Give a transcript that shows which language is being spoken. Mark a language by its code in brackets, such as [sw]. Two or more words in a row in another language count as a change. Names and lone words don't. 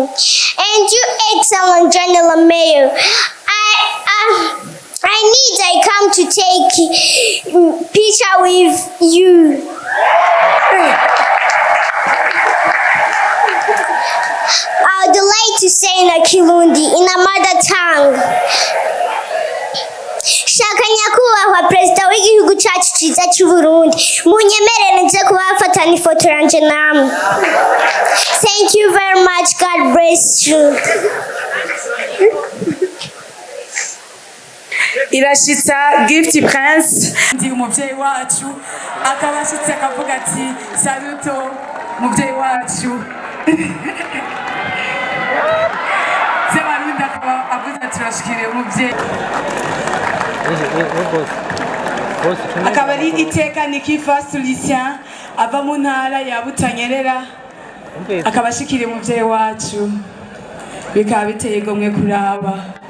[en] And you, Excellent General Mayor, I come to take picture with you. I would like going to say in a Kirundi, in a mother tongue. [rn] Shaka nyakubahwa Perezida w'igihugu cyacu cyiza cy'u Burundi, munyemerere nze kubafata n'ifoto yanje namwe. [en] Thank you very much. God bless you. [rn] Irashitsa Gift Prince ndi umuvyeyi wacu akabashitse akavuga ati saluto muvyeyi wacu. Sebarinda akaba avuze ati turashikiriye umuvyeyi. Akaba ari iteka Nikifa Lucien ava mu ntara ya Butanyerera akaba ashikiriye umuvyeyi wacu, bikaba biteye igomwe kuraba.